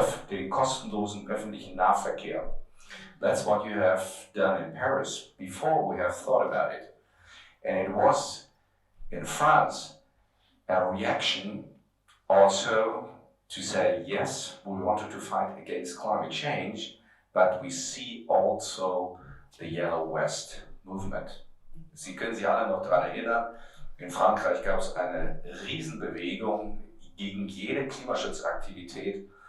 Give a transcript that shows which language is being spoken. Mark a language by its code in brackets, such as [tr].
[de] Den kostenlosen öffentlichen Nahverkehr. [en] That's what you have done in Paris before we have thought about it. And it was in France a reaction also to say, yes, we wanted to fight against climate change, but we see also the Yellow Vest movement. [de] Sie können sich alle noch daran erinnern, in Frankreich gab es eine Riesenbewegung gegen jede Klimaschutzaktivität